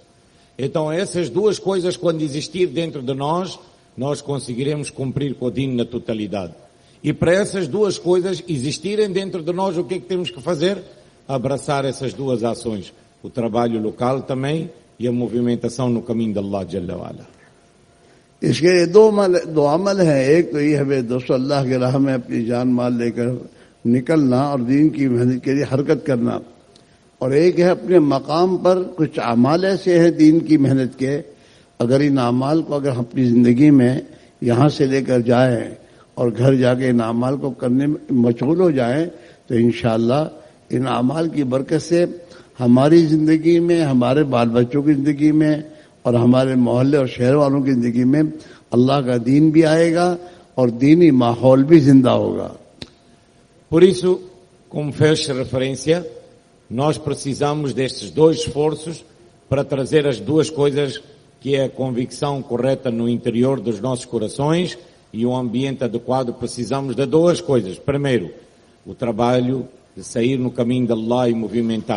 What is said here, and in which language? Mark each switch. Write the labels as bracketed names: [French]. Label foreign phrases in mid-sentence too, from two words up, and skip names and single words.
[Portuguese] Então essas duas coisas, quando existir dentro de nós, nós conseguiremos cumprir com o din na totalidade. E para essas duas coisas existirem dentro de nós, o que é que temos que fazer? Abraçar essas duas ações, o trabalho local também e a movimentação no caminho de Allah [Arabic] جل وعلا. [Urdu] اس کے دو عمل ہیں. ایک تو یہ ہے دوستو، اللہ کے راہ میں اپنی جان مال لے کر نکلنا اور دین کی محنت کے لیے حرکت کرنا، اور ایک ہے اپنے مقام پر کچھ اعمال ایسے ہیں دین کی محنت کے، اگر ان اعمال کو اگر ہم اپنی زندگی میں یہاں سے لے کر جائیں اور گھر جا کے ان اعمال کو کرنے میں مشغول ہو جائیں تو انشاءاللہ ان اعمال کی برکت سے ہماری زندگی میں، ہمارے بال بچوں کی زندگی میں اور ہمارے محلے اور شہر والوں کی زندگی میں اللہ کا دین بھی آئے گا اور دینی ماحول بھی زندہ ہوگا. [Portuguese] Por isso, como fez referência, nós precisamos destes dois esforços para trazer as duas coisas, que é a convicção correta no interior dos nossos corações e um ambiente adequado. Precisamos de duas coisas. Primeiro, o trabalho de sair no caminho de Allah e movimentar.